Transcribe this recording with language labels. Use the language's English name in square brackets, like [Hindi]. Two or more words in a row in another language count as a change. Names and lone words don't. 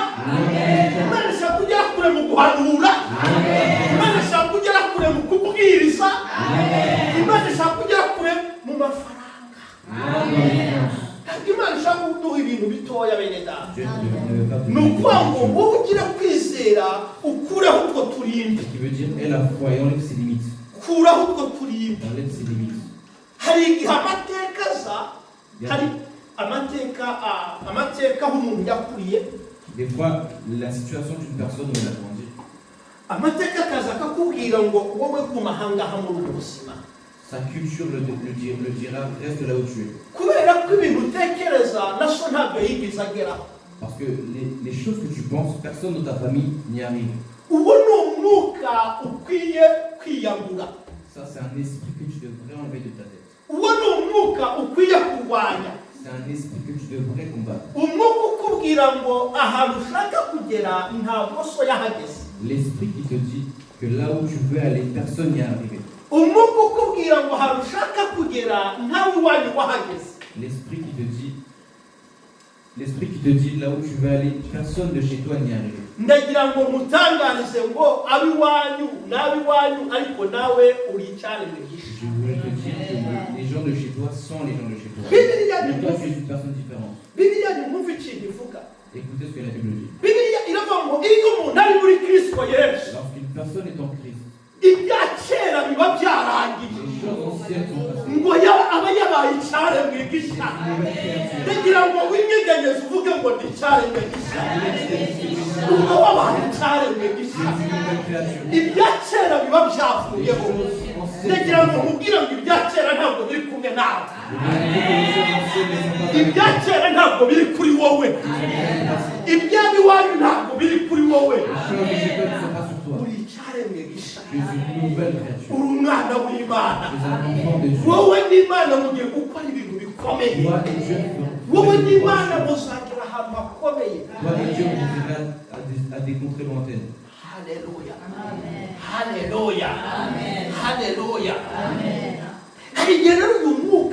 [Kinyarwanda] Imana irashaka kugera kure mu guhanura. Imana irashaka kugera kure mu kubwiriza. Imana irashaka kugera kure mu mafaranga. Imana ishaka kuduha ibintu bitoya bene data. [French] Dieu ne veut pas te [Kinyarwanda] Ni [French] donner [Kinyarwanda] ukuvuga ngo [French] quelque chose. [Kinyarwanda] wowe ugira kwizera ukureho utwo turimbi. [French] Ce qui veut dire aie la foi et enlève ses limites. [Kinyarwanda] Kuraho utwo turimbi. [French] Enlève ses limites. [Kinyarwanda] Hari igihe amateka aza, hari amateka aho umuntu yakuriye, [French] Des fois, la situation d'une personne où elle a grandi, [Kinyarwanda] amateka akaza akakubwira ngo wowe guma ahangaha muri ubu buzima. [French] sa culture le dira, reste là où tu es. [Kinyarwanda] Kubera ko ibintu utekereza na so ntabwo yigeze ageraho. [French] Parce que les choses que tu penses, personne dans ta famille n'y arrive. [Kinyarwanda] Ubu ni umwuka ukwiye kwiyambura. [French] Ça, c'est un esprit que tu devrais enlever de ta tête. [Kinyarwanda] Uwo ni umwuka ukwiye kurwanya. [French] C'est un esprit que tu devrais combattre. [Kinyarwanda] Umwuka ukubwira ngo ahantu ushaka kugera ntabwo so yahageze. [French] L'esprit qui te dit que là où tu veux aller, personne n'y est arrivé. [Kinyarwanda] Umwuka ukubwira ngo ahantu ushaka kugera ntawe iwanyu wahageze. [French] L'esprit qui te dit là où tu veux aller, personne de chez toi n'y est arrivé. [Kinyarwanda] Ndagira ngo mutangarize ngo abiwanyu n'abiwanyu ariko nawe uri icyaremwe gishya. [French] Je voulais te dire que les gens de chez toi sont les gens de chez toi. [Kinyarwanda] Bibiliya [French] Mais toi, [Kinyarwanda] ni [French] tu es une personne différente. [Kinyarwanda] Bibiliya ni mwumva ikintu ivuga. [French] Écoutez ce que la Bible dit. [Kinyarwanda] Bibiliya iravuga ngo iyo umuntu ari muri Kristo Yesu, [French] Lorsqu'une personne est en Christ, [Kinyarwanda] ibya kera biba byarangiye. [French] les choses anciennes sont passées. [Kinyarwanda] Ngo aba yabaye icyaremwe gishya. Ndagira ngo winyeganyeze uvuge ngo ni icyaremwe gishya. Ubwo wabaye icyaremwe gishya. Ibya kera biba byavuyeho. Ndagira ngo nkubwire ngo ibya kera ntabwo biri kumwe nawe. Ibya kera ntabwo biri kuri wowe. Iby'abiwanyu ntabwo biri kuri wowe. Uri icyaremwe gishya. [French] Je suis une nouvelle créature. [Kinyarwanda] Uri umwana w'Imana. [French] Je suis un enfant de Dieu. [Kinyarwanda] Wowe n'Imana mugiye gukora ibintu bikomeye. [French] Toi et Dieu [Kinyarwanda] Wowe n'Imana muzagera ahantu hakomeye. [French] Toi et Dieu vous irez à des contrées lointaines. [Kinyarwanda] Haleluya. Haleluya. Haleluya. Hari igihe rero uyu mwuka